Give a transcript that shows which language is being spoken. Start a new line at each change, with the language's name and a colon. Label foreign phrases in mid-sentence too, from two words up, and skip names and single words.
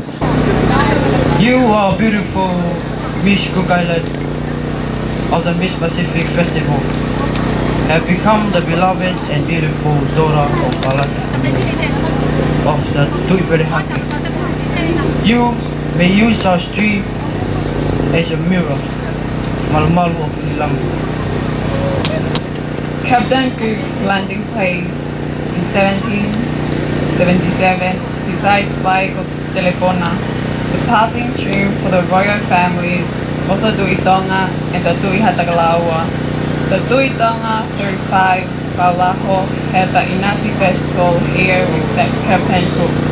English: You are beautiful Miss Cook Island of the Miss Pacific Festival, have become the beloved and beautiful daughter of Alakifonua of the Tu'ipelehake. You may use our street as a mirror. Malumalu-O-Fulilangi. Captain Cook's landing place in 1777 beside Bay of Telefona, the passing stream for the royal families of the Tu'i Tonga and the Tu'i Hatagalawa. The Tu'i Tonga 35 Paula had the Inasi festival here with that Captain Cook.